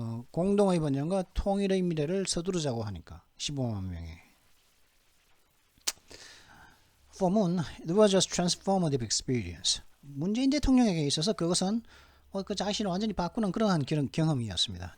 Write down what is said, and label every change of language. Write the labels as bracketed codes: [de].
[ko] 공동의 번영과 통일의 미래를 서두르자고 하니까 15만 명이. [en] For Moon, it was just transformative experience. [ko] 문재인 대통령에게 있어서 그것은 그 자신을 완전히 바꾸는 그러한 경험이었습니다.